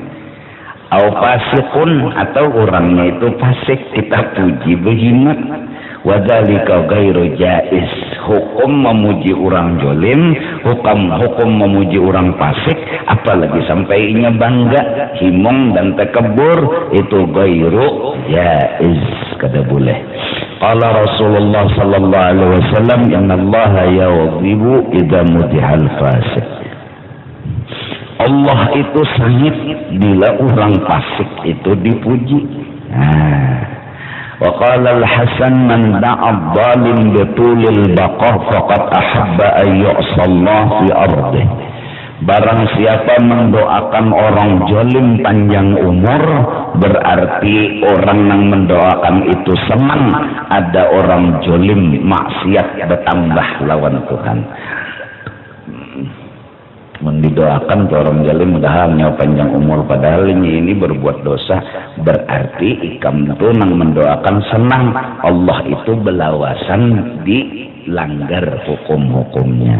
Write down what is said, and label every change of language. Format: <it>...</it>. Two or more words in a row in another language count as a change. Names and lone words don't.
<ar>أو فاسقٌ,</ar> <bjn>atau orangnya itu fasik, kita puji berhimat.</bjn> <ar>وذلك غير جائز.</ar> <bjn>Hukum memuji orang zalim, hukum memuji orang fasik, apalagi sampai inya bangga, himong dan takabur, itu</bjn> <ar>غير جائز,</ar> <bjn>kada boleh.</bjn> <ar>قال رسول الله صلى الله عليه وسلم إن الله يغضب إذا مدح الفاسق.</ar> <bjn>Allah itu sangit bila orang fasik itu dipuji.</bjn> <ar>وقال الحسن من دعا الظالم بطول البقاء فقد أحب أن يعصى الله في أرضه.</ar> <bjn>Barang siapa mendoakan orang zalim panjang umur, berarti orang yang mendoakan itu senang ada orang zalim maksiat bertambah lawan Tuhan. Mendidoakan ke orang zalim mudahan nyawa panjang umur, padahal ini berbuat dosa, berarti ikam itu nang mendoakan senang Allah itu belawasan dilanggar hukum-hukumnya.</bjn>